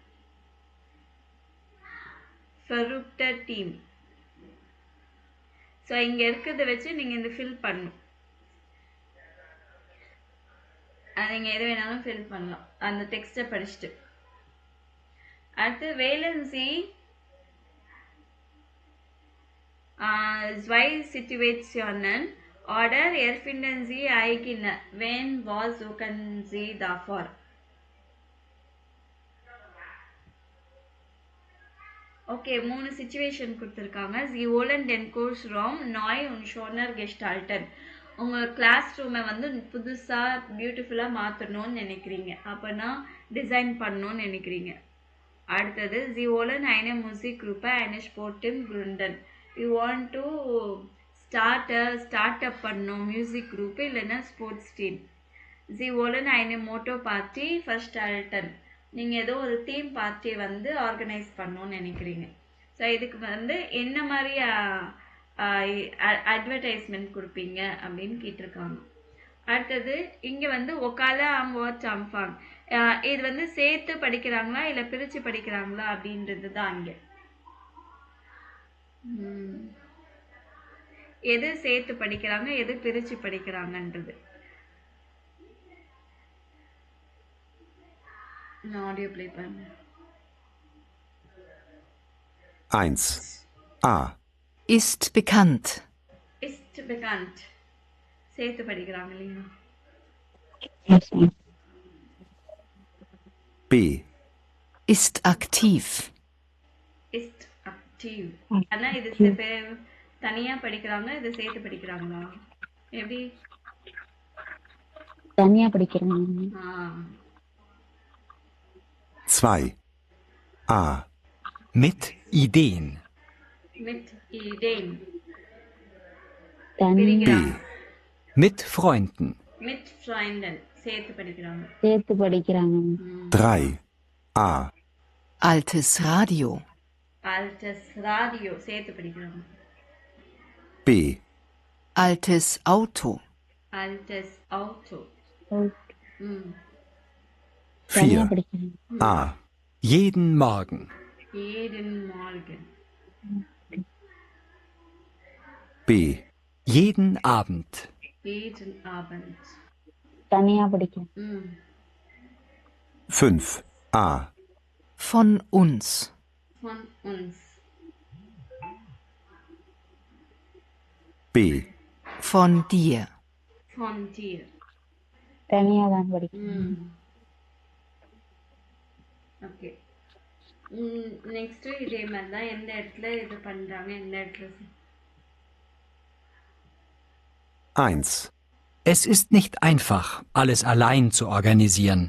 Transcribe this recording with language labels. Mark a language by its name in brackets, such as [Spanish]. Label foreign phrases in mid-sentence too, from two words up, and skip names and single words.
[Tamil] ஃபெருக்டர் டீம் ஸோ இங்கே இருக்கிறத வச்சு நீங்கள் இந்த ஃபில் பண்ணணும் நீங்கள் எது வேணாலும் ஃபில் பண்ணலாம் அந்த டெக்ஸ்ட்டை படிச்சுட்டு அடுத்து வேலன்சி [German] zwei Situationen oder erfinden Sie eigene wenn was suchen Sie davor [Tamil] ஓகே 3 சிச்சுவேஷன் கொடுத்துருக்காங்க [German] Sie wollen den Kursraum neu und schöner gestalten [Tamil] உங்கள் கிளாஸ் ரூமை வந்து புதுசாக பியூட்டிஃபுல்லாக மாற்றணும்னு நினைக்கிறீங்க அப்போனா டிசைன் பண்ணணும்னு நினைக்கிறீங்க அடுத்தது [German] Sie wollen eine Musikgruppe eine Sport im gründen [English] you want to start up [Tamil] பண்ணணும் மியூசிக் குரூப் இல்லைன்னா ஸ்போர்ட்ஸ் டீம் [German] Sie wollen eine Motto Party verstalten [Tamil] நீங்கள் ஏதோ ஒரு [English] theme party [Tamil] வந்து ஆர்கனைஸ் பண்ணணும்னு நினைக்கிறீங்க ஸோ இதுக்கு வந்து என்ன மாதிரி அட்வர்டைஸ்மெண்ட் கொடுப்பீங்க அப்படின்னு கேட்டிருக்காங்க அடுத்தது இங்கே வந்து ஒகாலா வாட் அம்ஃபாங் இது வந்து சேர்த்து படிக்கிறாங்களா இல்லை பிரித்து படிக்கிறாங்களா அப்படின்றது தான் இங்கே எது சேர்த்து படிக்கிறாங்க எது பிரித்து படிக்கிறாங்கன்றது நான் [English] audio play [Tamil] பண்ணேன் [German] 1. A. Ist bekannt. Ist bekannt. [Tamil] சேர்த்து படிக்கிறாங்க இல்லையா [English] Yes, ma'am. [German] B. Ist aktiv. Ist aktiv. [Tamil] ஆனா இது தனியா படிக்கிறாங்க இது சேர்த்து படிக்கிறாங்களா எப்படி தனியா படிக்கிறாங்க [German] 2. A. Mit Ideen. mit Ideen [Tamil] தனியா [German] B. Mit Freunden. mit Freunden [Tamil] சேர்த்து படிக்கிறாங்க சேர்த்து படிக்கிறாங்க [German] 3. A. Altes Radio. altes Radio [Tamil] சேர்த்து படிக்கிறாங்க [German] B. Altes Auto. altes Auto [Tamil] தனியா [German] 4. [Tamil] படிக்கிறாங்க [German] A. Jeden Morgen. jeden Morgen B. Jeden Abend. jeden Abend [Tamil] தனியா படிக்கிறாங்க [German] 5. A. Von uns. von uns B. Von dir. von dir [Tamil] தனியா தான் படிக்கிறாங்க ஓகே நெக்ஸ்ட் இதே மாதிரி தான் எந்த இடத்துல இது பண்றாங்க எந்த இடத்துல [German] 1. Es ist nicht einfach, alles allein zu organisieren.